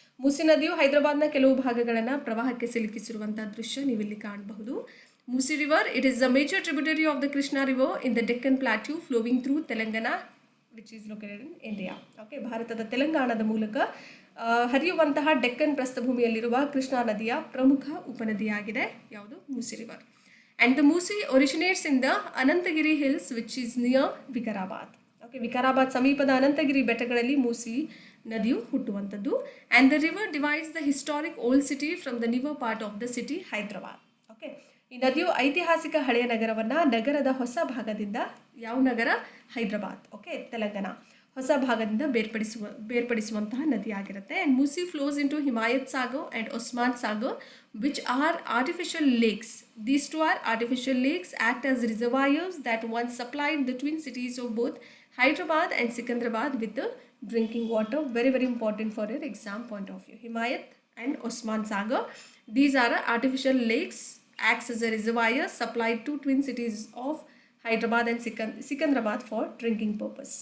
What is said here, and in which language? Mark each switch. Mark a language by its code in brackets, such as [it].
[kn] Musi ನದಿಯು ಹೈದರಾಬಾದ್ನ ಕೆಲವು ಭಾಗಗಳನ್ನು ಪ್ರವಾಹಕ್ಕೆ ಸಿಲುಕಿಸಿರುವಂತಹ ದೃಶ್ಯ ನೀವಿಲ್ಲಿ ಕಾಣಬಹುದು. [en] Musi river, it is a major tributary of the Krishna river in the Deccan Plateau flowing through Telangana, which is located in India. [kn] Okay, ಭಾರತದ ತೆಲಂಗಾಣದ ಮೂಲಕ ಹರಿಯುವಂತಹ ಡೆಕ್ಕನ್ ಪ್ರಸ್ಥಭೂಮಿಯಲ್ಲಿರುವ ಕೃಷ್ಣಾ ನದಿಯ ಪ್ರಮುಖ ಉಪನದಿಯಾಗಿದೆ ಯಾವುದು? ಮೂಸಿ river. [en] And the Musi originates in the Anantagiri hills which is near Vikarabad. [kn] Okay, Vikarabad ಸಮೀಪದ ಅನಂತಗಿರಿ ಬೆಟ್ಟಗಳಲ್ಲಿ ಮೂಸಿ ನದಿಯು ಹುಟ್ಟುವಂಥದ್ದು. [en] And the river divides the historic old city from the newer part of the city Hyderabad. [kn] Okay, ಈ ನದಿಯು ಐತಿಹಾಸಿಕ ಹಳೆಯ ನಗರವನ್ನು ನಗರದ ಹೊಸ ಭಾಗದಿಂದ, ಯಾವ ನಗರ? ಹೈದರಾಬಾದ್, ಓಕೆ, ತೆಲಂಗಾಣ, ಹೊಸ ಭಾಗದಿಂದ ಬೇರ್ಪಡಿಸುವಂತಹ ನದಿಯಾಗಿರುತ್ತೆ. [en] And Musi flows into Himayat Sagar and Osman Sagar which are artificial lakes. These two are artificial lakes act as reservoirs that once supplied the twin cities of both Hyderabad and Secunderabad with drinking water. Very important for your exam point of view. Himayat and Osman Sagar, these are artificial lakes, acts as a reservoir supplied to twin cities of Hyderabad and Sikandrabad for drinking purpose.